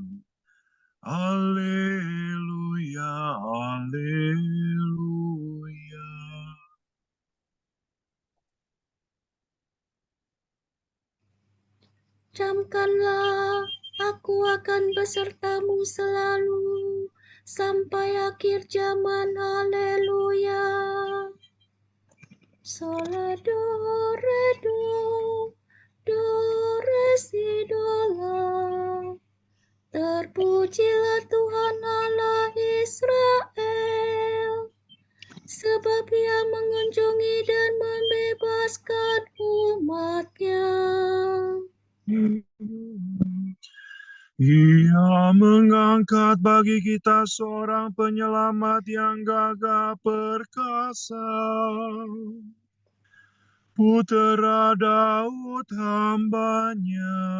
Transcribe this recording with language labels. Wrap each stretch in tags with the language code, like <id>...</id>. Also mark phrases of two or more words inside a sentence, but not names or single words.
<id>Haleluya, haleluya. Camkanlah, aku akan besertamu selalu sampai akhir zaman. Haleluya. Sola, do, re, si, do, la. Terpujilah Tuhan Allah Israel, sebab Ia mengunjungi dan membebaskan umat-Nya. Ia mengangkat bagi kita seorang penyelamat yang gagah perkasa, Putera Daud hamba-Nya.</id>